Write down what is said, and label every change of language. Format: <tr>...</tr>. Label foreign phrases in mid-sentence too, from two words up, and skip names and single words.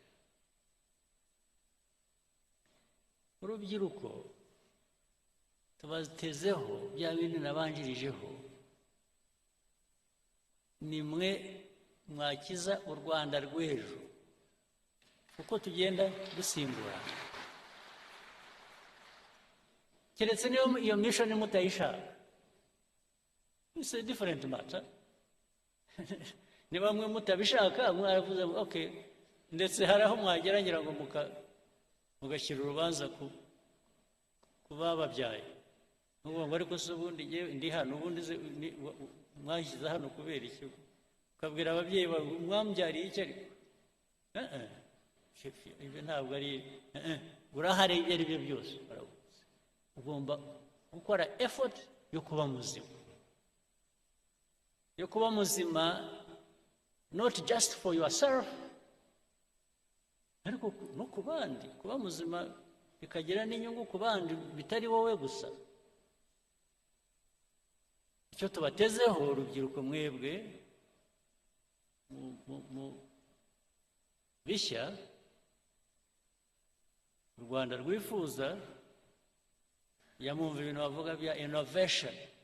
<rw>urubyiruko tubatezeho bya bindi nabanjirijeho nimwe mwakiza u Rwanda rw'ejo uko tugenda dusimburana keretse niyo iyo mission mutayishaka</rw> <en>it's a different matter</en> <rw>ni bamwe mutabishaka mwaravuze okay ndetse hari aho mwageragera ngo mugashyira urubanza ku bababyaye n'ubu ngo ariko se ubundi ndi hano ubundi mwashyize hano kubera iki ukabwira ababyeyi bawe mwambyariye iki ariko ibyo ntabwo ari urahari ibyo ari byo byose ugomba gukora effort yo kuba muzima</rw> <en>not just for yourself</en> <rw>ariko no ku bandi kuba muzima bikagira n'inyungu ku bandi bitari wowe gusa. Icyo tubatezeho urubyiruko mwebwe mu bishya u Rwanda rwifuza yamumva ibintu bavuga bya innovation</rw>